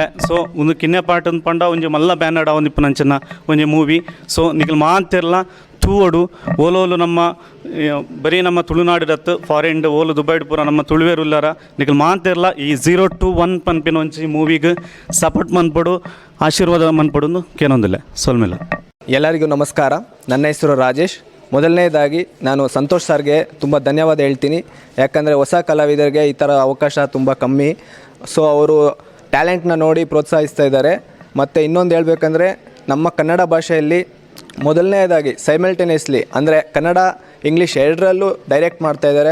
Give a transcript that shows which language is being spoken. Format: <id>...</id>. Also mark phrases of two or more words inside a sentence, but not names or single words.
<tcy>ಸೊ ಒಂದು ಕಿನ್ಯ ಪಾರ್ಟ್ ಪಂಡ ಒಂಜಿ ಮಲ್ಲ ಬ್ಯಾನರ್ಡ್ ಅವನಿಪ್ಪನಂಚಿನ ಒಂಜಿ ಮೂವಿ. ಸೊ ನಿಖಲ್ ಮಾತಿರ್ಲ ತೂವಡು ಓಲೋಲು ನಮ್ಮ ಬರೀ ನಮ್ಮ ತುಳುನಾಡಿರತ್ತು ಫಾರಿನ್ ಓಲು ದುಬೈಡ್ ಪೂರ ನಮ್ಮ ತುಳುವೇರುಲ್ಲಾರ ನಿಖಲ್ ಮಾತಿರ್ಲ ಈ 0 to 1 ಪನ್ಪಿನ ಒಂಜಿ ಮೂವಿಗೆ ಸಪೋರ್ಟ್ ಮನ್ಪಡು, ಆಶೀರ್ವಾದ ಮನ್ಪಡು ಕೇನೊಂದಿಲ್ಲ ಸೊಲ್ಮೆಲ್ಲ.</tcy> <kn>ಎಲ್ಲರಿಗೂ ನಮಸ್ಕಾರ. ನನ್ನ ಹೆಸರು ರಾಜೇಶ್. ಮೊದಲನೇದಾಗಿ ನಾನು ಸಂತೋಷ್ ಸರ್ಗೆ ತುಂಬ ಧನ್ಯವಾದ ಹೇಳ್ತೀನಿ. ಯಾಕಂದರೆ ಹೊಸ ಕಲಾವಿದರಿಗೆ ಈ ಥರ ಅವಕಾಶ ತುಂಬ ಕಮ್ಮಿ. ಸೊ ಅವರು ಟ್ಯಾಲೆಂಟ್ನ ನೋಡಿ ಪ್ರೋತ್ಸಾಹಿಸ್ತಾ ಇದ್ದಾರೆ. ಮತ್ತು ಇನ್ನೊಂದು ಹೇಳಬೇಕಂದ್ರೆ ನಮ್ಮ ಕನ್ನಡ ಭಾಷೆಯಲ್ಲಿ ಮೊದಲನೇದಾಗಿ ಸೈಮಲ್ಟೇನಿಯಸ್ಲಿ ಅಂದರೆ ಕನ್ನಡ ಇಂಗ್ಲೀಷ್ ಎರಡರಲ್ಲೂ ಡೈರೆಕ್ಟ್ ಮಾಡ್ತಾಯಿದ್ದಾರೆ.</kn>